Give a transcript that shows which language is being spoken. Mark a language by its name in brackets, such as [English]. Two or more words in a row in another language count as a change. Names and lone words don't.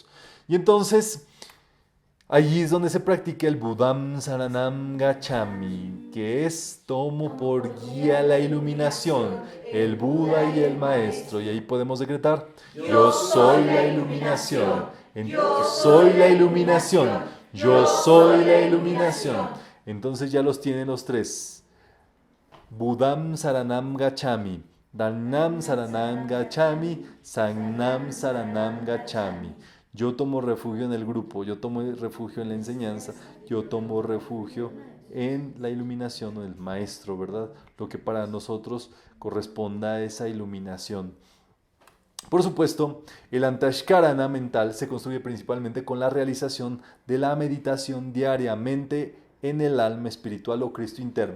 [Spanish] Y entonces, allí es donde se practica el [Pali] Buddham Saranam Gacchami, [Spanish] que es tomo por guía la iluminación, el Buda y el Maestro. Y ahí podemos decretar: yo soy la iluminación, soy la iluminación, yo soy la iluminación. Entonces ya los tienen los tres. [Pali] Buddham Saranam Gacchami, Dharnam Saranam Gacchami, Sangnam Saranam Gacchami. [Spanish] Yo tomo refugio en el grupo, yo tomo refugio en la enseñanza, yo tomo refugio en la iluminación o el maestro, ¿verdad? Lo que para nosotros corresponda a esa iluminación. Por supuesto, el antashkarana mental se construye principalmente con la realización de la meditación diariamente en el alma espiritual o Cristo interno.